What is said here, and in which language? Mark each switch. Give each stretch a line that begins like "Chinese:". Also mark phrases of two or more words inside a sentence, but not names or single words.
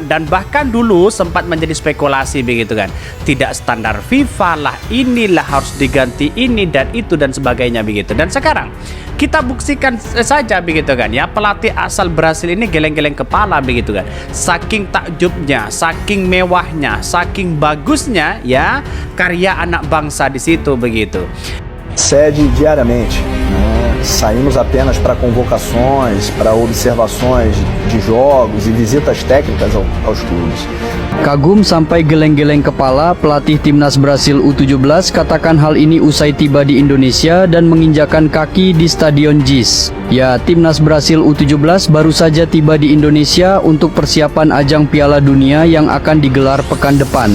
Indonesian: Dan bahkan dulu sempat menjadi spekulasi begitu kan. Tidak standar FIFA lah, inilah harus diganti ini dan itu dan sebagainya begitu. Dan sekarang kita buktikan saja begitu kan ya, pelatih asal Brasil ini geleng-geleng kepala begitu kan. Saking takjubnya, saking mewahnya, saking bagusnya ya karya anak bangsa di situ begitu.
Portuguese: Sede diariamente, saímos apenas para convocações, para observações de jogos e visitas técnicas aos clubes.
Indonesian: Kagum sampai geleng-geleng kepala, pelatih timnas Brasil U17 katakan hal ini usai tiba di Indonesia dan menginjakan kaki di Stadion JIS. Ya, timnas Brasil U17 baru saja tiba di Indonesia untuk persiapan ajang Piala Dunia yang akan digelar pekan depan.